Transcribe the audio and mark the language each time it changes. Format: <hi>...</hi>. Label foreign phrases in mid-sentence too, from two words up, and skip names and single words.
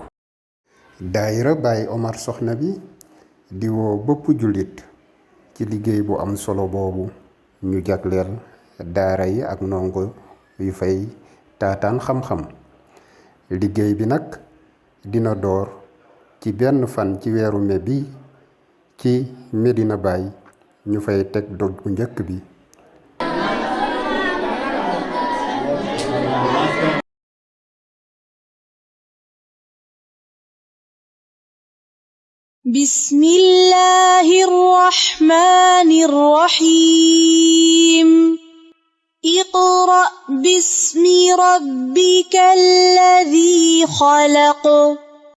<wo>daayira Baye Omar Soxna bi di woo bëpp jullit ci liggéey bu am solo boobu ñu jagleel daara yi ak ndongo yu fay taataan xam-xam. liggéey bi nag dina door ci benn fan ci weeru mai bi ci Medina Baye ñu fay teg doj bu njëkk bi.</wo> <ar>بسم الله الرحمن الرحيم اقرأ باسم ربك الذي خلق</ar>